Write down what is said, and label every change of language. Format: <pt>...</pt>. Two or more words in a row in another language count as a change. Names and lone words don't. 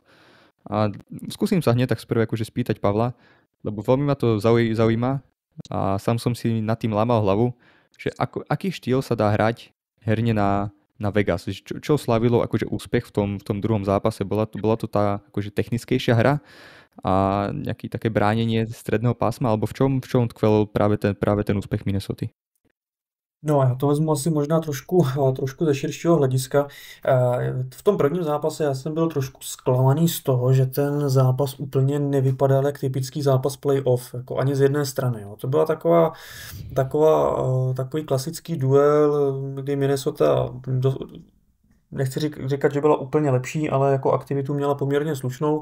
<sk>A skúsim sa hneď tak sprve akože spýtať Pavla, lebo veľmi ma to zaujíma a sám som si nad tým lámal hlavu, že aký štýl sa dá hrať herne na Vegas. Čo slavilo akože úspech v tom druhom zápase? Bola to tá akože technickejšia hra a nejaké také bránenie stredného pásma, alebo v čom tkvel práve ten úspech Minnesota?</sk> <cs>No já to vezmu asi možná trošku ze širšího hlediska. V tom prvním zápase já jsem byl trošku zklamaný z toho, že ten zápas úplně nevypadal jak typický zápas playoff, jako ani z jedné strany. Jo. To byla takový klasický duel, kdy Minnesota nechci říkat, že byla úplně lepší, ale jako aktivitu měla poměrně slušnou.</cs>